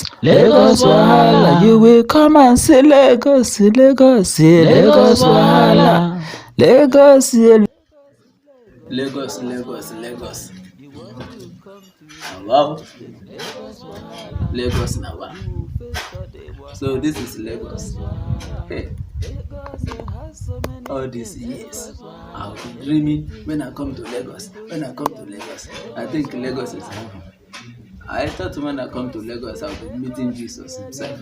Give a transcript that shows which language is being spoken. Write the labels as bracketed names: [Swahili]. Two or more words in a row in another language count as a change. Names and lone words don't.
[English] Lagos Wahala. You will come and see Lagos, Lagos, yeah, Lagos Wahala. Lagos, yeah. Lagos, Lagos, Lagos. Wow. Lagos now. So this is Lagos. Hey. All these years, I've been dreaming when I come to Lagos. When I come to Lagos, I think Lagos is heaven. I thought when I come to Lagos, I'll be meeting Jesus himself.